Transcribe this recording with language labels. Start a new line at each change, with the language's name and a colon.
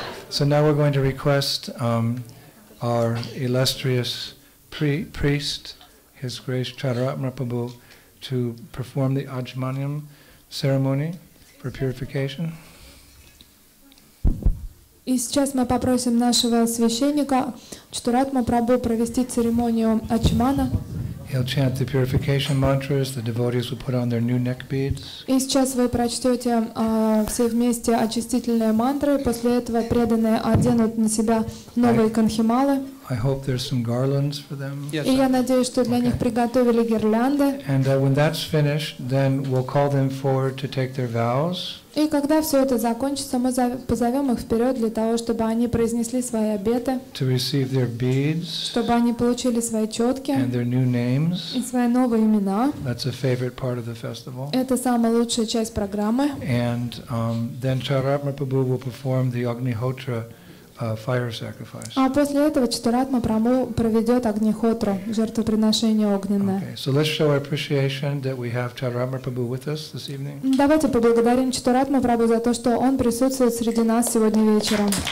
English: So now we're going to request our illustrious priest, His Grace Chadaratma Prabhu, to perform the Ajmaniam ceremony for purification.
Russian: И сейчас мы попросим нашего священника Чатуратма Прабху провести церемонию Ачмана.
English: He'll chant the purification mantras. The devotees will put on their new neck beads.
Russian: И сейчас вы прочтете все вместе очистительные мантры. После этого преданные оденут на себя новые канхималы.
English: I hope there's some garlands for them.
Russian: И я надеюсь, что для них приготовили гирлянды.
English: And when that's finished, then we'll call them forward to take their vows.
Russian: И когда все это закончится, мы позовем их вперед для того, чтобы они произнесли свои обеты,
English: to receive their beads,
Russian: чтобы они получили свои четки
English: and their new names.
Russian: и свои новые имена.
English: That's a favorite part of the festival.
Russian: Это самая лучшая часть программы.
English: And then Chadaratma Prabhu will perform the Agnihotra fire sacrifice.
Russian: А после этого Чатуратма Прабху проведет Агнихотру, жертвоприношение огненное.
English: Okay, so let's show our appreciation that we have Chadaratma Prabhu with us this evening.
Russian: Давайте поблагодарим Чатуратма Прабху за то, что он присутствует среди нас сегодня вечером.